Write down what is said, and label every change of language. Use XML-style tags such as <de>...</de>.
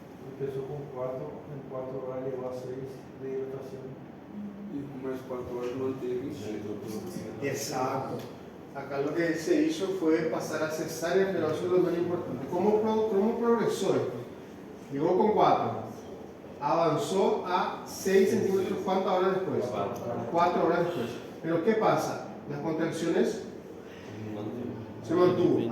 <es>Empezó con 4, en 4 horas llegó a 6 de hidratación.</es> <pt>E com mais 4 horas manteve em 6.</pt> <es>Exacto. Acá lo que se hizo fue pasar a cesárea, pero eso es lo más importante. ¿Cómo progresó esto? Llegó con 4. Avanzó a 6 centímetros. ¿Cuántas horas después? 4 horas después. Pero ¿qué pasa? Las contracciones se mantuvo.</es>